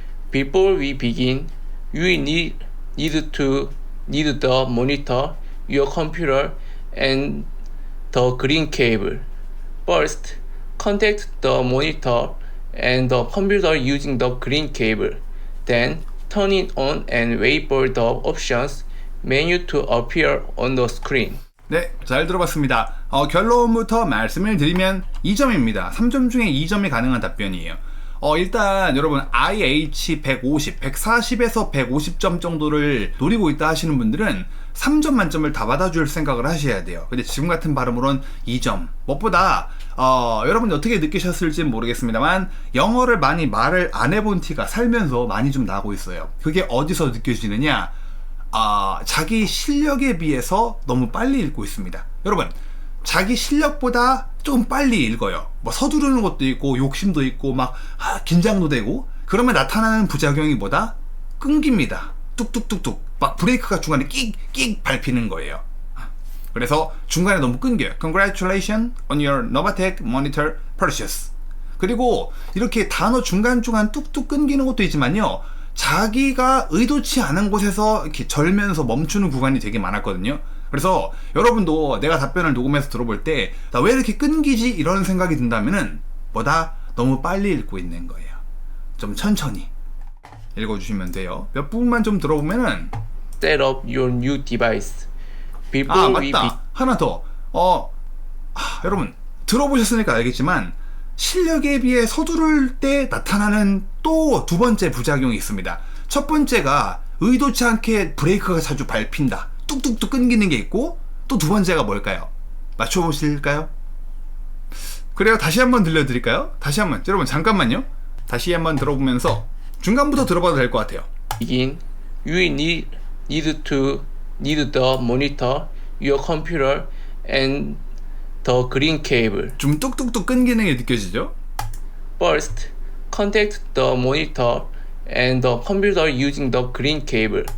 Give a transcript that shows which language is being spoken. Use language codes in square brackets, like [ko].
[en] Before we begin, you need the monitor, your computer, and the green cable. First, connect the monitor and the computer using the green cable. Then, turn it on and wait for the options menu to appear on the screen. [ko] 네, 잘 들어봤습니다. 결론부터 말씀을 드리면 2점입니다. 3점 중에 2점이 가능한 답변이에요. 일단 여러분 IH 150, 140에서 150점 정도를 노리고 있다 하시는 분들은 3점 만점을 다 받아줄 생각을 하셔야 돼요. 근데 지금 같은 발음으로는 2점. 무엇보다 여러분이 어떻게 느끼셨을지 모르겠습니다만 영어를 많이 말을 안 해본 티가 살면서 많이 좀 나고 있어요. 그게 어디서 느껴지느냐? 자기 실력에 비해서 너무 빨리 읽고 있습니다. 여러분, 자기 실력보다 조금 빨리 읽어요. 뭐 서두르는 것도 있고 욕심도 있고 막 긴장도 되고 그러면 나타나는 부작용이 뭐다? 끊깁니다. 뚝뚝뚝뚝 막 브레이크가 중간에 끽끽 밟히는 거예요. 그래서 중간에 너무 끊겨요. [en] Congratulations on your Novatech monitor purchase. [ko] 그리고 이렇게 단어 중간중간 뚝뚝 끊기는 것도 있지만요, 자기가 의도치 않은 곳에서 이렇게 절면서 멈추는 구간이 되게 많았거든요. 그래서 여러분도 내가 답변을 녹음해서 들어볼 때 나 왜 이렇게 끊기지? 이런 생각이 든다면은 뭐다? 너무 빨리 읽고 있는 거예요. 좀 천천히 읽어주시면 돼요. 몇 부분만 좀 들어보면은 [en] Set up your new device. Before we [ko] 맞다. 하나 더. 여러분 들어보셨으니까 알겠지만 실력에 비해 서두를 때 나타나는 또 두 번째 부작용이 있습니다. 첫 번째가 의도치 않게 브레이크가 자주 밟힌다. 뚝뚝뚝 끊기는 게 있고, 또 두 번째가 뭘까요? 맞춰보실까요? 그래요. 다시 한번 들려드릴까요? 다시 한번. 여러분 잠깐만요. 다시 한번 들어보면서 중간부터 들어봐도 될 것 같아요. [en] begin, you need the monitor, your computer, and the green cable. [ko] 좀 뚝뚝뚝 끊기는 게 느껴지죠? [en] First, connect the monitor and the computer using the green cable.